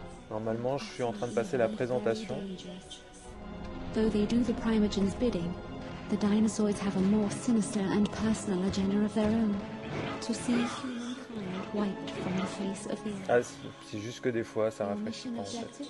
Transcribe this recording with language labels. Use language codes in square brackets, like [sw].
[fr] Normalement je suis en train de passer la présentation. [en] Though they do the Primogen's bidding, the dinosaurs have a more sinister and personal agenda of their own. To see humankind wiped from the face of the earth. [fr] Ah, c'est juste que des fois ça rafraîchit pas en fait.